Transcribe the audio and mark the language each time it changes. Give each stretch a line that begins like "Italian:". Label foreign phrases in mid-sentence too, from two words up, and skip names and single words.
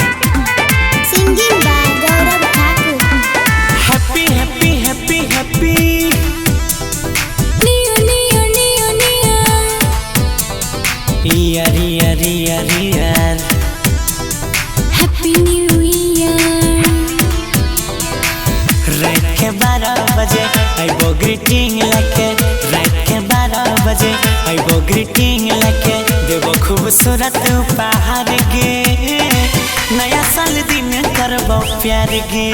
English: Singing by Gaurav Thakur. Happy, happy, happy, happy. Year, year, year, year. Happy New Year.
Maithili: रात के 12 बजे आइबो ग्रीटिंग लेके। रात के 12 बजे आइबो ग्रीटिंग लेके। देवो खूबसूरत उपहार गे। नया साल दिन करबो प्यार गे।